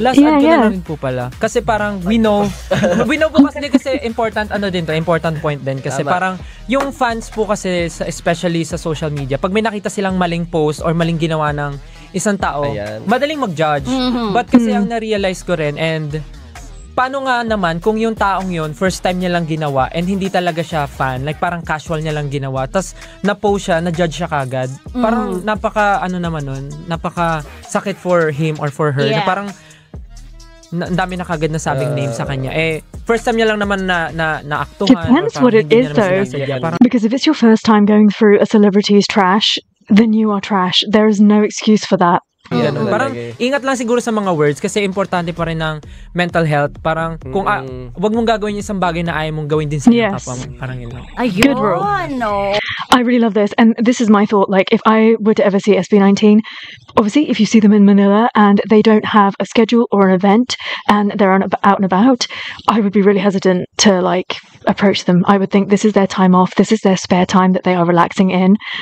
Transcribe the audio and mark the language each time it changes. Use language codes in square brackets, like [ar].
[tl] Last add ko na rin po pala. Kasi parang we know po kasi important important point din kasi parang yung fans po kasi especially sa social media, pag may nakita silang maling post or maling ginawa ng isang tao, madaling mag-judge. But kasi ang na-realize ko rin, and paano nga naman kung yung taong yun, first time niya lang ginawa and hindi talaga siya fan, like parang casual niya lang ginawa, tas na-post siya, na-judge siya kagad. Parang napaka napaka sakit [en] for him or for her. [tl] Na parang ang dami na kagad na sabing name sa kanya. First time niya lang naman na aktuhan. [en] Depends what it is though. Because if it's your first time going through a celebrity's trash, then you are trash. There is no excuse for that. [tl] Parang ingat lang siguro sa mga words kasi importante pa rin ng mental health. Parang kung wag mong gagawin yung isang bagay na ayaw mong gawin din sa kapwa mo. Parang yun lang. [en] Good rule. I really love this, and this is my thought. Like, if I were to ever see SB19, obviously, if you see them in Manila and they don't have a schedule or an event and they're out and about, I would be really hesitant to approach them. I would think this is their time off. This is their spare time that they are relaxing in.